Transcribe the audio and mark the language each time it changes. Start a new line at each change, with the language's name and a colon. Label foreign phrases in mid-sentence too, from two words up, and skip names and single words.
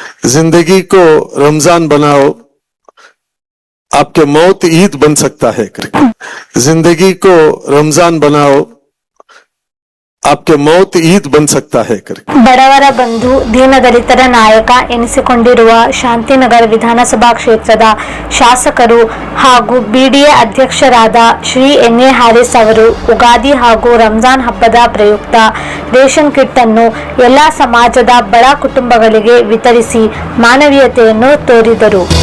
Hindi: जिंदगी को रमजान बनाओ, आपके मौत ईद बन सकता है करके। जिंदगी को रमजान बनाओ, आपके मौत ईद बन सकता है करके।
Kannada: ಬಡವರ ಬಂಧು ದೀನದಲಿತರ ನಾಯಕ ಎನಿಸಿಕೊಂಡಿರುವ ಶಾಂತಿನಗರ ವಿಧಾನಸಭಾ ಕ್ಷೇತ್ರದ ಶಾಸಕರು ಹಾಗೂ ಬಿಡಿಎ ಅಧ್ಯಕ್ಷರಾದ ಶ್ರೀ ಎನ್.ಎ. ಹ್ಯಾರಿಸ್ ಅವರು ಉಗಾದಿ ಹಾಗೂ ರಂಜಾನ್ ಹಬ್ಬದ ಪ್ರಯುಕ್ತ ರೇಷನ್ ಕಿಟ್ ಅನ್ನು ಎಲ್ಲಾ ಸಮಾಜದ ಬಡ ಕುಟುಂಬಗಳಿಗೆ ವಿತರಿಸಿ ಮಾನವೀಯತೆಯನ್ನು ತೋರಿದರು.